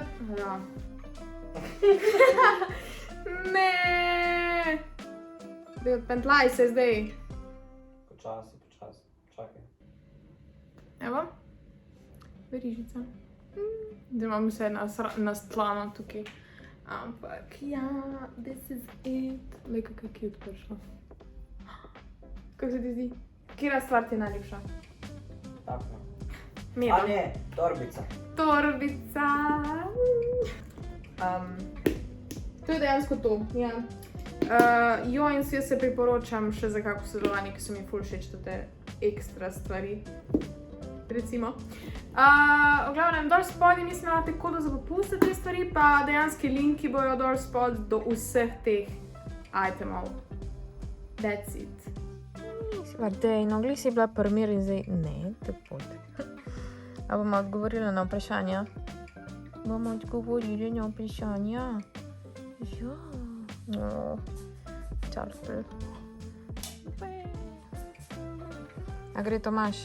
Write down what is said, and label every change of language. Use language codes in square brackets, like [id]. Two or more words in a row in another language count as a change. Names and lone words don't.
[sl] Ja. Ne. Daj, odpentlaj se zdaj. Počasi. Čakaj. Evo. Verižica. Zdaj imam vse nastlano tukaj. Ampak ja, [en] this is it. [sl] Lej, kako cute prišlo. Kako se ti zdi? Katera stvar ti je najljubša? Tako. Medo. A ne, torbica. Torbica. To je dejansko to, ja. In si jaz se priporočam še za kako sodelovanje, ki so mi ful všeč te ekstra stvari. Recimo. V glavnem, dol spodaj mislim, da imate kodo za popuste te stvari, pa dejanski linki bojo dol spod do vseh teh itemov. [en] That's it. [sl] Vardej, no glih si bila primir in zdaj ne, te pot. A bomo odgovorili na vprašanja? Bomo odgovorili na vprašanja? Ja. No, čarpel. A gre Tomaž?